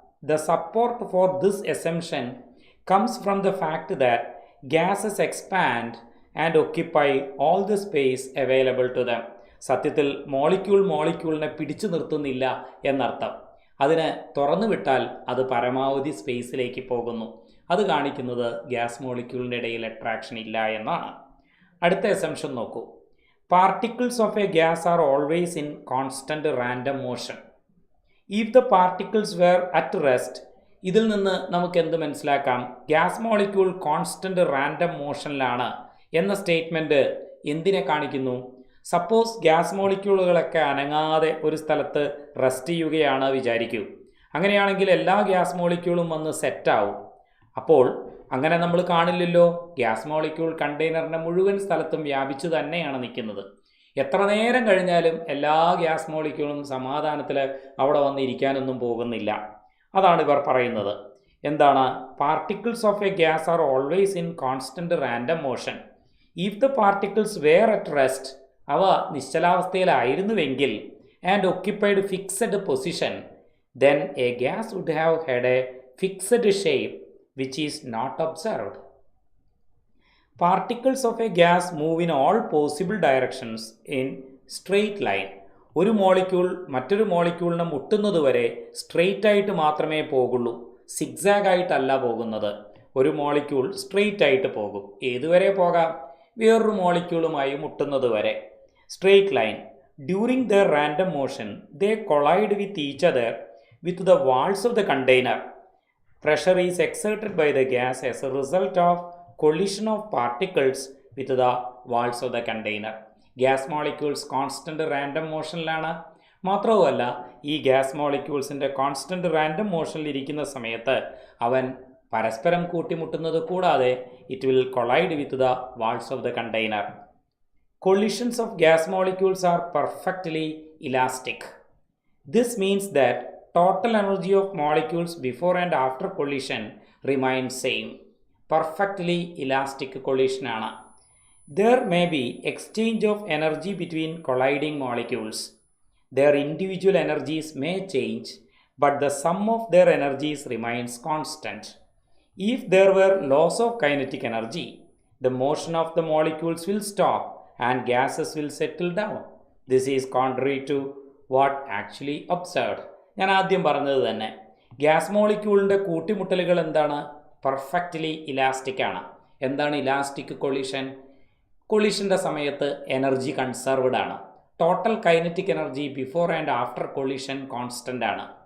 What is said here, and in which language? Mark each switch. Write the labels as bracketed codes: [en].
[en] The support for this assumption comes from the fact that gases expand and occupy all the space available to them. [ml] സത്യത്തിൽ മോളിക്യൂളിനെ പിടിച്ചു നിർത്തുന്നില്ല എന്നർത്ഥം. അതിനെ തുറന്നു വിട്ടാൽ അത് പരമാവധി സ്പേസിലേക്ക് പോകുന്നു. അത് കാണിക്കുന്നത് ഗ്യാസ് മോളിക്യൂളിൻ്റെ ഇടയിൽ അട്രാക്ഷൻ ഇല്ല എന്നാണ്. അടുത്ത അസംഷൻ നോക്കൂ. [en] Particles of a gas are always in constant random motion. If the particles were at rest, [ml] ഇതിൽ നിന്ന് നമുക്ക് എന്ത് മനസ്സിലാക്കാം? ഗ്യാസ് മോളിക്യൂൾ കോൺസ്റ്റന്റ് റാൻഡം മോഷനിലാണ് എന്ന സ്റ്റേറ്റ്മെൻറ്റ് എന്തിനെ കാണിക്കുന്നു? സപ്പോസ് ഗ്യാസ് മോളിക്യൂളുകളൊക്കെ അനങ്ങാതെ ഒരു സ്ഥലത്ത് റെസ്റ്റ് ചെയ്യുകയാണ് വിചാരിക്കൂ. അങ്ങനെയാണെങ്കിൽ എല്ലാ ഗ്യാസ് മോളിക്യൂളും വന്ന് സെറ്റാവും. അപ്പോൾ അങ്ങനെ നമ്മൾ കാണില്ലല്ലോ. ഗ്യാസ് മോളിക്യൂൾ കണ്ടെയ്നറിൻ്റെ മുഴുവൻ സ്ഥലത്തും വ്യാപിച്ചു തന്നെയാണ് നിൽക്കുന്നത്. എത്ര നേരം കഴിഞ്ഞാലും എല്ലാ ഗ്യാസ് മോളിക്യൂളും സമാധാനത്തിൽ അവിടെ വന്നിരിക്കാനൊന്നും പോകുന്നില്ല. അതാണ് ഇവർ പറയുന്നത്. എന്താണ്? [en] Particles of a gas are always in constant random motion. If the particles were at rest, [ml] അവ നിശ്ചലാവസ്ഥയിലായിരുന്നുവെങ്കിൽ, [en] And occupied fixed position, then a gas would have had a fixed shape which is not observed. [ml] Particles of a gas move in all possible directions in straight line. ഒരു molecule മറ്റൊരു മോളിക്യൂളിനെ മുട്ടുന്നതുവരെ straight ആയിട്ട് മാത്രമേ പോകുള്ളൂ, zigzag ആയിട്ടല്ല പോകുന്നത്. ഒരു molecule straight ആയിട്ട് പോകും. ഏതുവരെ പോകാം? വേറൊരു മോളിക്യൂളുമായി മുട്ടുന്നത് വരെ. Straight line. [en] During the random motion they collide with each other with the walls of the container. Pressure is exerted by the gas as a result of collision of particles with the walls of the container. [ml] Gas molecules constant random മോഷനിലാണ്. മാത്രവുമല്ല, ഈ gas മോളിക്യൂൾസിൻ്റെ constant random മോഷനിലിരിക്കുന്ന സമയത്ത് അവൻ പരസ്പരം കൂട്ടിമുട്ടുന്നത് കൂടാതെ [en] It will collide with the walls of the container. Collisions of gas molecules are perfectly elastic. This means that total energy of molecules before and after collision remains same. Perfectly elastic collision ആണ്. There may be exchange of energy between colliding molecules. Their individual energies may change, but the sum of their energies remains constant. If there were loss of kinetic energy, the motion of the molecules will stop and gases will settle down. This is contrary to what actually observed. [ml] ഞാൻ ആദ്യം പറഞ്ഞത് തന്നെ, gas മോളിക്യൂളിൻ്റെ കൂട്ടിമുട്ടലുകൾ എന്താണ്? Perfectly elastic ആണ്. എന്താണ് elastic collision? കൊളിഷൻ്റെ സമയത്ത് energy conserved ആണ്. Total kinetic energy before and after collision constant ആണ്.